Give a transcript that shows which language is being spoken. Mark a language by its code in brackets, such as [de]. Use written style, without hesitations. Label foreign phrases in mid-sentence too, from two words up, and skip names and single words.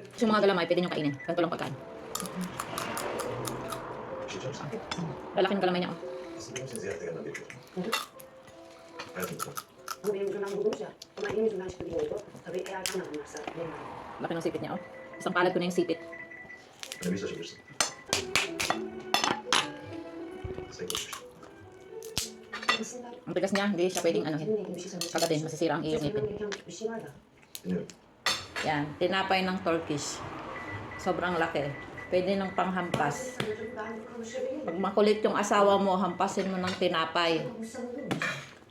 [tl] Yung mga galamay, pwede nyo kainin. Ganito lang pagkain. [tr] Bir şey canım sen. [tl] Lalaki ng galamay niya, oh. [tr] Aslında benim seni ziyarete gelmem gerekiyor. Hayatım lütfen. Ama benim yüzümden buldunuz ya. Ama benim yüzümden çıktı gibi oldu. Tabii eğer kan alınırsa benim [tl] Laki ng sipit niya, oh. Isang palad ko na yung sipit. [tr] Bana bir açabilirsin. Sen konuşmuştun. aslında [tl] Ang tigas niya, hindi siya pwedeng [tr] seninle ilgili bir şey söylemek [tl] kagatin, masisira ang iyong [tr] Söylemem [tl] ngipin. [tr] gereken bir şey var da. Dinliyorum. [tl] Yan, tinapay ng Turkish. Sobrang laki. Pwede ng panghampas. [tr] Ben konuşabilir miyim? [tl] Pag makulit yung asawa mo, hampasin mo ng tinapay. [tr] Bu savunur mu?